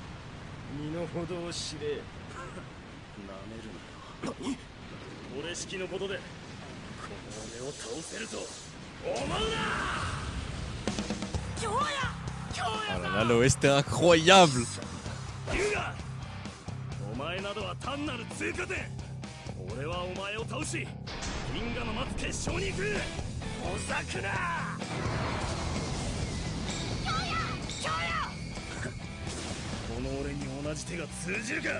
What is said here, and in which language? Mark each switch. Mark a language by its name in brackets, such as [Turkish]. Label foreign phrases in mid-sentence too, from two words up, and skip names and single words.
[Japanese] 身の程を知れ。なめるなよ。俺式のことでこの俺を倒せると思うな。京也、京也さん。 [French] Ah là là, l'OST est incroyable. [Japanese] 龍河、お前などは単なる通過点。俺はお前を倒し銀河の待つ決勝に行く。ほざくな。京也、京也。この俺に同じ手が通じるか。